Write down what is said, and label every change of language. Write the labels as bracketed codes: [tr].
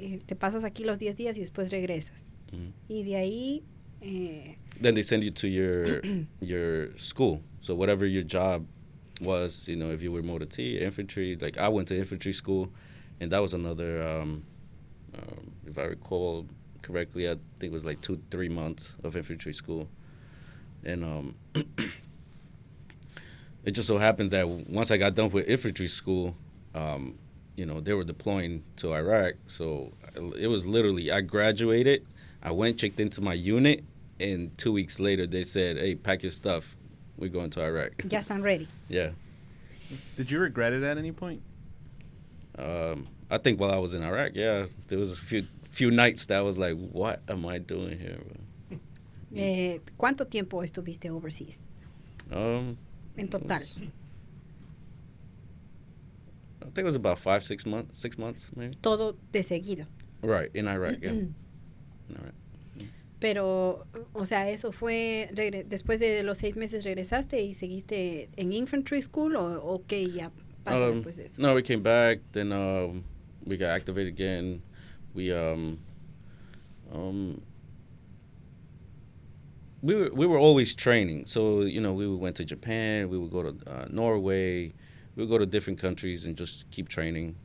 [es] y te pasas aquí los 10 días y después regresas. Mhm. Y de ahí, [en] Then they send you to your school. So whatever your job was, if you were motor T, infantry, like I went to infantry school, and that was another, if I recall correctly, I think it was like 2-3 months of infantry school. And it just so happens that once I got done with infantry school, they were deploying to Iraq. So it was literally, I graduated, I went, checked into my unit, and 2 weeks later they said, hey, pack your stuff. We're going to Iraq. [es] ya están ready. [en] Yeah. Did you regret it at any point? I think while I was in Iraq, yeah, there was a few nights that I was like, what am I doing here? [es] ¿Cuánto tiempo estuviste overseas? En total. [en] I think it was about 6 months, 6 months maybe. [es] Todo de seguido. [en] Right, in Iraq, yeah. In Iraq. [es] Pero, o sea, eso fue, después de los 6 meses regresaste y seguiste en infantry school, o qué ya pasó después de eso? [en] No, we came back, then we got activated again. We were always training. So, we went to Japan, we would go to Norway, we would go to different countries and just keep training.